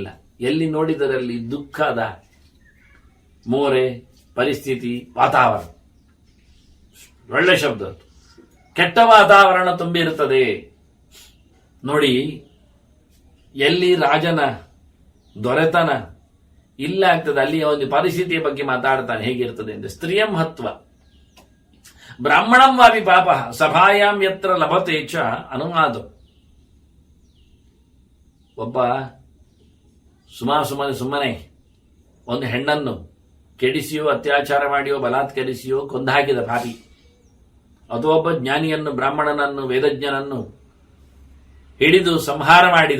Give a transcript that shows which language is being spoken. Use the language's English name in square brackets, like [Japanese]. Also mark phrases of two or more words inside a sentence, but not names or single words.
[Kannada] ಎಲ್ಲಿ ನೋಡಿದರಲ್ಲಿ ದುಃಖದ ಮೋರೆ ಪರಿಸ್ಥಿತಿ, ವಾತಾವರಣ, ಒಳ್ಳೆ ಶಬ್ದ, ಕೆಟ್ಟ ವಾತಾವರಣ ತುಂಬಿರುತ್ತದೆ. ನೋಡಿ, ಎಲ್ಲಿ ರಾಜನ ದೊರೆತನ ಇಲ್ಲ ಆಗ್ತದೆ, ಅಲ್ಲಿ ಒಂದು ಪರಿಸ್ಥಿತಿಯ ಬಗ್ಗೆ ಮಾತಾಡ್ತಾನೆ. ಹೇಗಿರ್ತದೆ ಅಂದ್ರೆ, [Sanskrit] ಸ್ತ್ರೀಯಂ ಹತ್ವ ಬ್ರಾಹ್ಮಣಂ ವಾಪಿ ಪಾಪ ಸಭಾಯಾಂ ಯತ್ರ ಲಭತೆ ಚ ಅನುವಾದ. [Kannada] ಒಬ್ಬ ಸುಮ್ಮನೆ ಒಂದು ಹೆಣ್ಣನ್ನು ಕೆಡಿಸಿಯೋ, ಅತ್ಯಾಚಾರ ಮಾಡಿಯೋ, ಬಲಾತ್ಕರಿಸಿಯೋ ಕೊಂದು ಹಾಕಿದ ಪಾಪಿ, ಅಥವಾ ಒಬ್ಬ ಜ್ಞಾನಿಯನ್ನು, ಬ್ರಾಹ್ಮಣನನ್ನು, ವೇದಜ್ಞನನ್ನು ಹಿಡಿದು ಸಂಹಾರ ಮಾಡಿದ.